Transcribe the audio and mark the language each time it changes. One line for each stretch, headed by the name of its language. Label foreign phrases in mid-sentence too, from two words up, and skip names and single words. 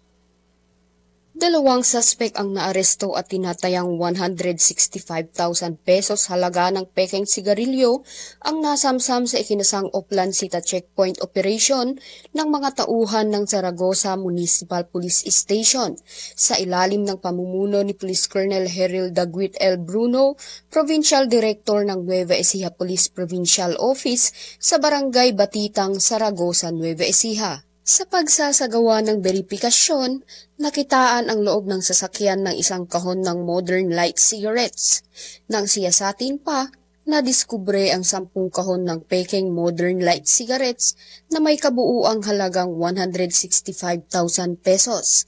Filipino: 2 suspect ang naaresto at tinatayang 165,000 pesos halaga ng peking sigarilyo ang nasamsam sa ikinasang Oplancita Checkpoint Operation ng mga tauhan ng Zaragoza Municipal Police Station sa ilalim ng pamumuno ni Police Colonel Heril Daguit L. Bruno, Provincial Director ng Nueva Ecija Police Provincial Office sa Barangay Batitang, Zaragoza, Nueva Ecija. Sa pagsasagawa ng beripikasyon, nakitaan ang loob ng sasakyan ng isang kahon ng modern light cigarettes. Nang siyasatin pa, nadiskubre ang 10 kahon ng peking modern light cigarettes na may kabuuang halagang 165,000 pesos.